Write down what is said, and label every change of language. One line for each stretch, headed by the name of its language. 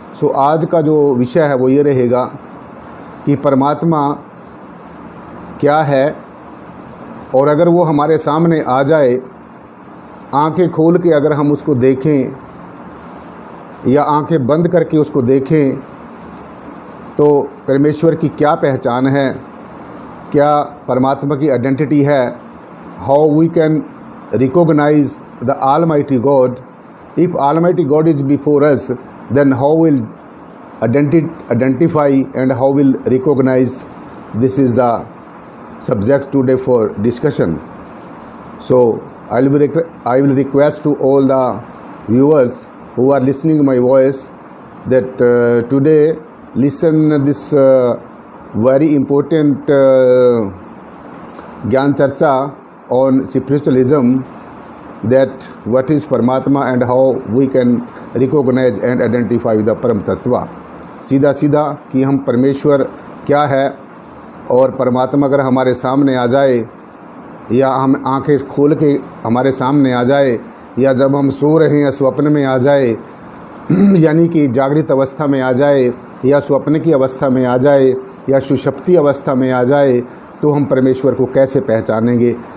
Hindi: सो आज का जो विषय है वो ये रहेगा कि परमात्मा क्या है, और अगर वो हमारे सामने आ जाए, आंखें खोल के अगर हम उसको देखें या आंखें बंद करके उसको देखें तो परमेश्वर की क्या पहचान है, क्या परमात्मा की आइडेंटिटी है,
English: How we can recognize the Almighty God. If Almighty God is before us, then how will identify and how will recognize? This is the subject today for discussion. So I will request to all the viewers who are listening my voice that today listen this very important Gyan Charcha on spiritualism, that what is Paramatma and how we can recognize and identify the Param Tattva.
Hindi: सीधा सीधा कि हम परमेश्वर क्या है और परमात्मा अगर हमारे सामने आ जाए या हम आंखें खोल के हमारे सामने आ जाए या जब हम सो रहे हैं स्वप्न में आ जाए यानी कि जागृत अवस्था में आ जाए या स्वप्न की अवस्था में आ जाए या सुषुप्ति अवस्था में आ जाए तो हम परमेश्वर को कैसे पहचानेंगे।